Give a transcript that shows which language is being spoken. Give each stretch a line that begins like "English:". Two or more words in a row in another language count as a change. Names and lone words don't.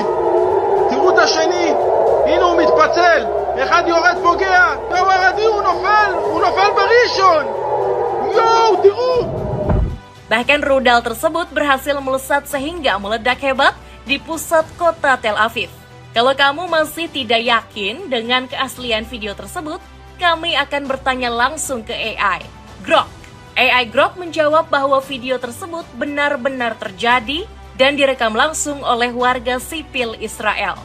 Hebrew: תראו את השני, הנה הוא מתפצל, אחד יורד פוגע, יואו הרדי, הוא נופל בראשון. יואו, תראו.
Indonesian: Bahkan rudal tersebut berhasil melesat sehingga meledak hebat di pusat kota Tel Aviv. Kalau kamu masih tidak yakin dengan keaslian video tersebut, kami akan bertanya langsung ke AI, Grok. AI Grok menjawab bahwa video tersebut benar-benar terjadi dan direkam langsung oleh warga sipil Israel.